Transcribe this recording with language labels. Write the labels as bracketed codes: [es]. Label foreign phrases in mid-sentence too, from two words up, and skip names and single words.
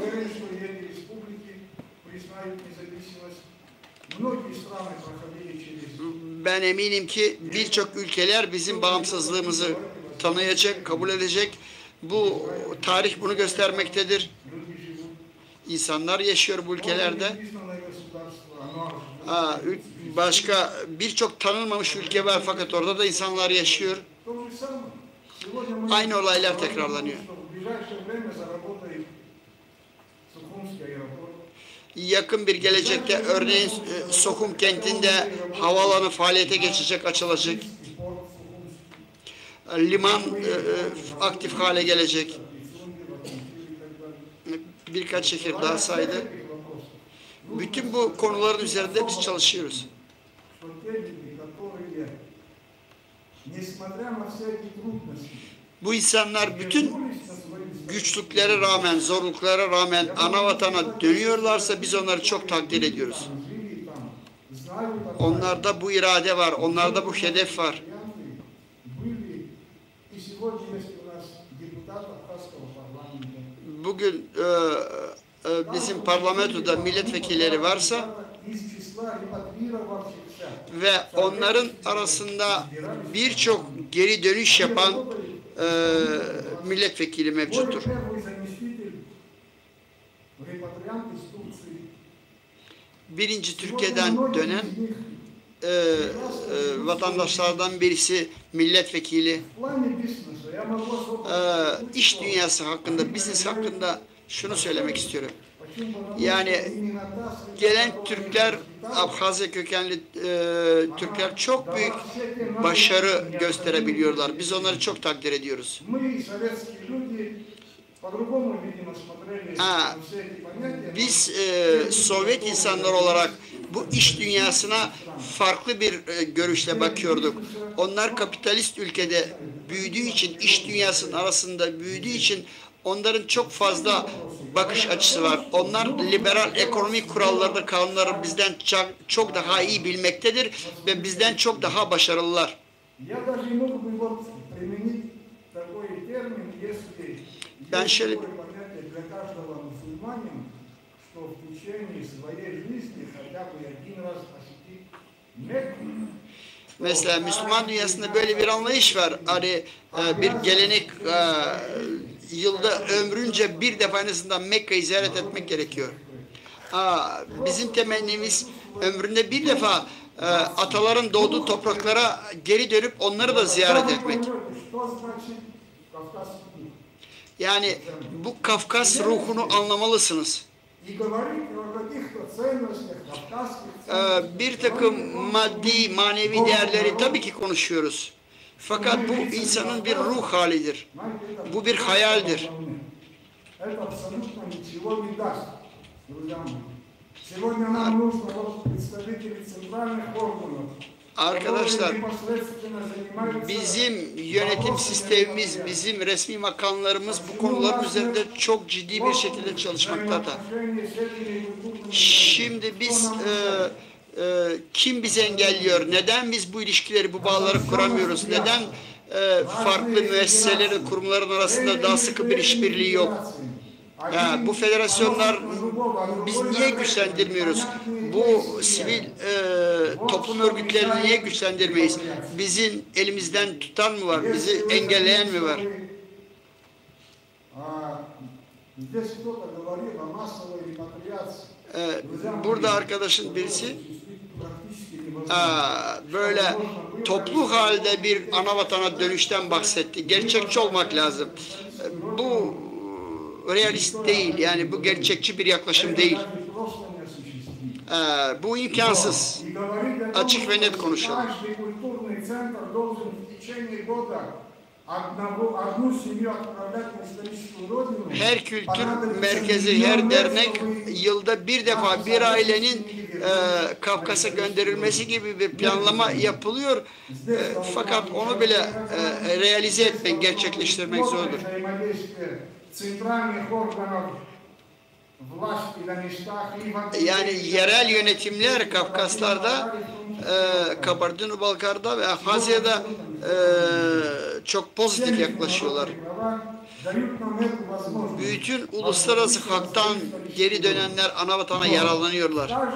[tr] Ben eminim ki birçok ülkeler bizim bağımsızlığımızı tanıyacak, kabul edecek. Bu tarih bunu göstermektedir. insanlar yaşıyor bu ülkelerde. [ru] Непризнанное государство, оно [tr] Başka birçok tanınmamış ülke var fakat orada da insanlar yaşıyor. [ru] то же самое. Сегодня мы [tr] Aynı olaylar [ru] говорим, [tr] tekrarlanıyor. [ru] что в ближайшее время заработает Сухумский аэропорт. [tr] Yakın bir gelecekte örneğin Sokum kentinde havaalanı faaliyete geçecek, açılacak. [ru] И порт Сухумский. [tr] Liman aktif hale gelecek. [ru] И Сунги, Ватанкир и так далее. [tr] Birkaç şehir daha saydı. Bütün bu konuların üzerinde biz çalışıyoruz. [ru] Что те люди, которые, несмотря на все эти трудности, [tr] Bu insanlar bütün [ru] вернулись на свои [tr] güçlüklere rağmen, zorluklara rağmen ana vatana dönüyorlarsa biz onları çok takdir ediyoruz. [ru] жили там, знают о [tr] Onlarda bu irade var, onlarda bu hedef var. [ru] были. И сегодня есть у нас депутат Абхазского парламента. [tr] Bugün bizim parlamentoda milletvekilleri varsa [ru] Из числа репатрировавшихся. [tr] ve onların arasında birçok geri dönüş yapan milletvekili [ru] Мой [tr] mevcuttur. [ru] первый заместитель, репатриант из Турции. [tr] Birinci [ru] Сегодня [tr] Türkiye'den [ru] многие [tr] dönen [ru] из них [tr] vatandaşlardan birisi milletvekili. [ru] в плане бизнеса. Я могу особо [tr] İş dünyası hakkında, business hakkında şunu söylemek istiyorum. [ru] Почему? Потому [tr] Yani [ru] что именно та среда, [tr] gelen [ru] которая [tr] Türkler, [ru] воспитала, [tr] Abhazya kökenli Türkler çok büyük başarı gösterebiliyorlar. Biz onları çok takdir ediyoruz. [ru] мы, советские люди, по-другому, видимо, смотрели А, на все эти понятия. [tr] Biz Sovyet insanlar olarak bu iş dünyasına farklı bir görüşle bakıyorduk. Onlar kapitalist ülkede büyüdüğü için, iş dünyasının arasında büyüdüğü için onların çok fazla bakış açısı var. Onlar liberal ekonomik kuralları, kanunları bizden çok daha iyi bilmektedir ve bizden çok daha başarılılar. [ru] Я даже не мог бы вот применить такой термин, если [tr] Ben [ru] есть [tr] şöyle [ru] такое понятие для каждого мусульманина, что в течение своей жизни хотя бы один раз посетить Мекку. [tr] Mesela Müslüman dünyasında böyle bir anlayış var. Hani bir gelenek yılda ömrünce bir defa en azından Mekke'yi ziyaret etmek gerekiyor. Bizim temennimiz ömründe bir defa ataların doğduğu topraklara geri dönüp onları da ziyaret etmek. [ru] Что значит кавказский дух? [tr] Yani bu Kafkas ruhunu anlamalısınız. [ru] И говорить о каких-то ценностях, кавказских [tr] Bir takım maddi, manevi değerleri tabii ki konuşuyoruz. Fakat bu insanın bir ruh halidir. [ru] Знаете, [tr] Bu bir hayaldir. [ru] это абсолютно ничего не даст, друзья мои. Сегодня нам нужно вот представители центральных органов, [tr] Arkadaşlar, [ru] которые непосредственно занимаются [tr] bizim yönetim sistemimiz, bizim resmi makamlarımız bu konuların üzerinde çok ciddi bir şekilde çalışmaktadır. [ru] взаимоотношения с этими культурными [tr] Şimdi biz kim bizi engelliyor? Neden biz bu ilişkileri, bu bağları kuramıyoruz? Neden farklı müesseselerin, kurumların arasında daha sıkı bir işbirliği yok? Bu federasyonlar biz niye güçlendirmiyoruz? Bu sivil toplum örgütlerini niye güçlendirmeyiz? Bizim elimizden tutan mı var? Bizi engelleyen mi var? [ru] Здесь кто-то говорил о массовой репатриации. [tr] Burada arkadaşın birisi [ru] Практически невозможно. [tr] böyle toplu halde bir ana vatana dönüşten bahsetti. Gerçekçi olmak lazım. Bu realist değil. Yani bu gerçekçi bir yaklaşım değil. [ru] Просто неосуществимо. [tr] Bu imkansız. [ru] И говорить о том, [tr] Açık ve net [ru] что [tr] konuşalım. [ru] каждый культурный центр должен в течение года одну семью отправлять на историческую родину. [tr] Her kültür merkezi, her dernek yılda bir defa bir ailenin Kafkas'a gönderilmesi gibi bir planlama yapılıyor. Fakat onu bile realize etmek, gerçekleştirmek zordur. [ru] Центральных органов власти на местах и в [tr] Yani yerel yönetimler Kafkaslar'da, Kabardino-Balkar'da ve Abhazya'da çok pozitif yaklaşıyorlar. Bütün uluslararası haktan geri dönenler ana vatana yararlanıyorlar.